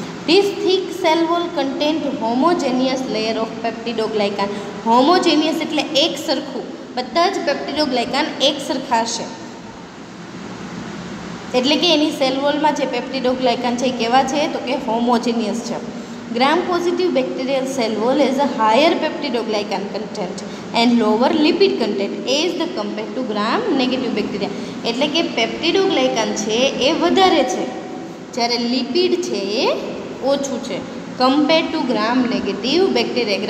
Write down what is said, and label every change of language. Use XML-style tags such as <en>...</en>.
<en>This thick cell wall contains homogeneous layer of peptidoglycan.</en> <gu>Homogeneous એટલે એક સરખું, બધા જ પેપ્ટિડોગ્લાયકાન એક સરખા હશે, એટલે કે એની સેલ વોલમાં જે પેપ્ટિડોગ્લાયકાન છે એ કેવા છે તો કે હોમોજેનિયસ છે. ગ્રામ positive bacterial cell wall</gu> <en>has a higher peptidoglycan content and lower lipid content as the compared to gram negative bacteria.</en> <gu>એટલે કે પેપ્ટિડોગ્લાયકાન છે એ વધારે છે, જ્યારે લિપિડ છે એ ઓછું છે</gu> <en>Compare to gram negative bacteria.</en>